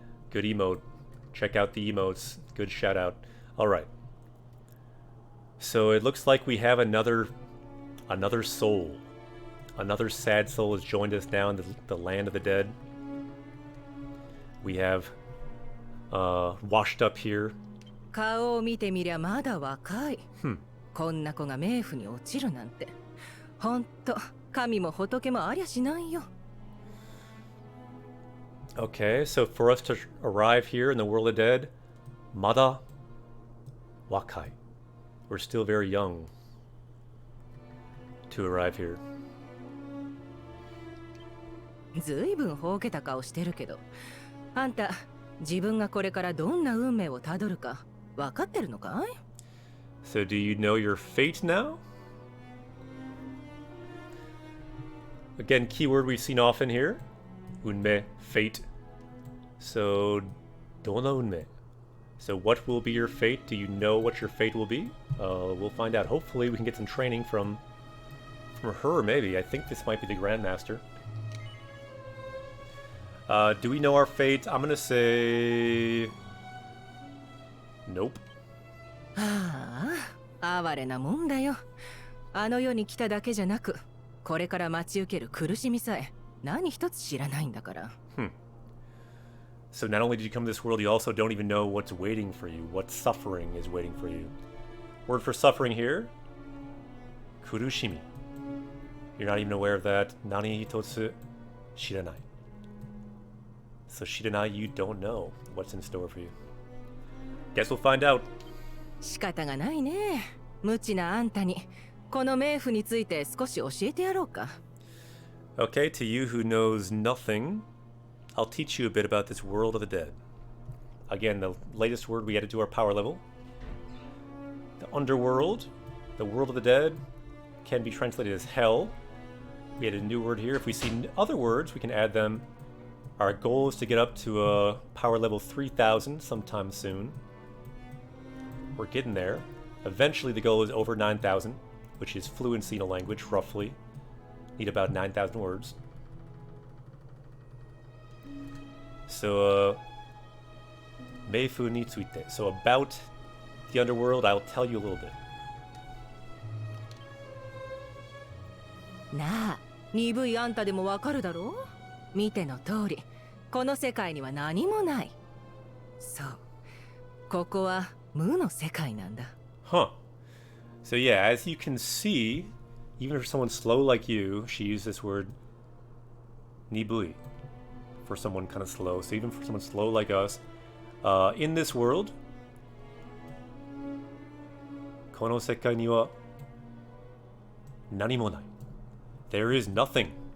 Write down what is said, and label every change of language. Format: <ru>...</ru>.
<en>Good emote. Check out the emotes. Good shout out. Alright. So it looks like we have another soul. Another sad soul has joined us now in the land of the dead. We have washed up here.</en> <ja>顔を見てみりゃまだ若い。こんな子が冥府に落ちるなんて。ほんと、神も仏もありゃしないよ。</ja> <en>Okay, so for us to arrive here in the world of dead,</en> <ja>Mada Wakai.</ja> <en>We're still very young to arrive here.</en> <ja>ずいぶんほうけた顔してるけど、あんた自分がこれからどんな運命をたどるか分かってるのかい？</ja> <en>So do you know your fate now? Again, keyword we've seen often here. Unme, fate. So,</en> <ja>dona unme.</ja> <en>So what will be your fate? Do you know what your fate will be? We'll find out. Hopefully we can get some training from her, maybe. I think this might be the Grandmaster. Do we know our fate? I'm gonna say... Nope.</en> <ja>ああ、哀れなもんだよ。あの世に来ただけじゃなく、これから待ち受ける苦しみさえ何一つ知らないんだから。</ja> <en>So not only did you come to this world, you also don't even know what's waiting for you, what suffering is waiting for you. Word for suffering here, kurushimi. You're not even aware of that.</en> <ja>Nani hitotsu shiranai.</ja> <en>So shiranai, you don't know what's in store for you. Guess we'll find out.</en> <ja>仕方がないね。無知なあんたにこの冥府について少し教えてやろうか。</ja> <en>Okay, to you who knows nothing, I'll teach you a bit about this world of the dead. Again, the latest word we added to our power level. The underworld, the world of the dead, can be translated as hell. We added a new word here. If we see other words, we can add them. Our goal is to get up to a power level 3000 sometime soon. We're getting there. Eventually the goal is over 9,000, which is fluency in a language, roughly. Need about 9,000 words. So,</en> <ja>Meifu ni tsuite.</ja> <en>So about the underworld, I'll tell you a little bit.</en> <ja>なあ、鈍いあんたでもわかるだろう？見ての通り、この世界には何もない。そう、ここは無の世界なんだ。</ja> <en>Huh. So yeah, as you can see, even for someone slow like you, she used this word nibui for someone kind of slow. So even for someone slow like us, in this world,</en> <ja>kono sekai ni wa nanimo nai.</ja> <en>There is nothing.</en>